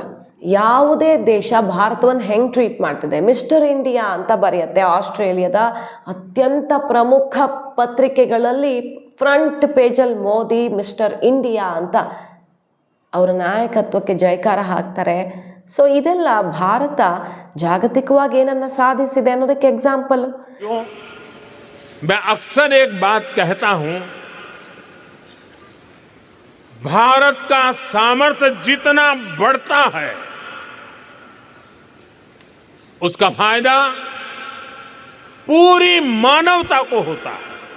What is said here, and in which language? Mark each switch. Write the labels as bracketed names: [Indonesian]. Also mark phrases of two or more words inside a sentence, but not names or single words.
[Kannada] ಯಾವುದೇ ದೇಶ ಭಾರತವನ್ನು ಹೆಂಗೆ ಟ್ರೀಟ್ ಮಾಡ್ತಿದೆ, ಮಿಸ್ಟರ್ ಇಂಡಿಯಾ ಅಂತ ಬರೆಯುತ್ತೆ ಆಸ್ಟ್ರೇಲಿಯಾದ ಅತ್ಯಂತ ಪ್ರಮುಖ ಪತ್ರಿಕೆಗಳಲ್ಲಿ. ಫ್ರಂಟ್ ಪೇಜಲ್ಲಿ ಮೋದಿ ಮಿಸ್ಟರ್ ಇಂಡಿಯಾ ಅಂತ ಅವರ ನಾಯಕತ್ವಕ್ಕೆ ಜಯಕಾರ ಹಾಕ್ತಾರೆ. ಸೊ ಇದೆಲ್ಲ ಭಾರತ ಜಾಗತಿಕವಾಗಿ ಏನನ್ನ ಸಾಧಿಸಿದೆ ಅನ್ನೋದಕ್ಕೆ ಎಕ್ಸಾಂಪಲ್. [Hindi] मैं अक्सर एक बात कहता हूं, भारत का सामर्थ्य जितना बढ़ता है उसका फायदा पूरी मानवता को होता है.